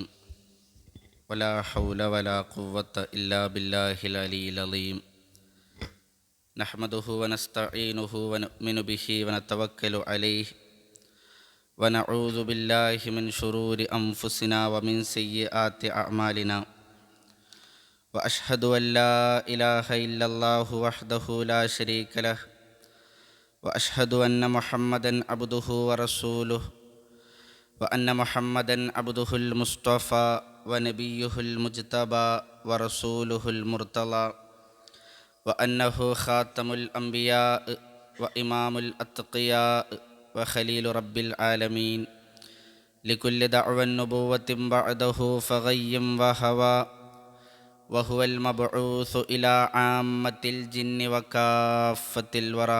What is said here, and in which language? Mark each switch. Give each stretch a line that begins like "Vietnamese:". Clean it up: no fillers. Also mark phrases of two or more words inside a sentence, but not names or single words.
Arabic: ولا حول ولا قوة إلا بالله العلي العليم. نحمده ونستعينه ونؤمن به ونتوكل عليه ونعوذ بالله من شرور أنفسنا ومن سيئات أعمالنا. وأشهد أن لا إله إلا الله وحده لا شريك له وأشهد أن محمدا عبده ورسوله وأن محمدا عبده المصطفى ونبيه المجتبى ورسوله المرتضى وأنه خاتم الأنبياء وإمام الأتقياء وخليل رب العالمين لكل دعوى النبوة بعده فغي وهوى وهو المبعوث إلى عامة الجن وكافة الورى.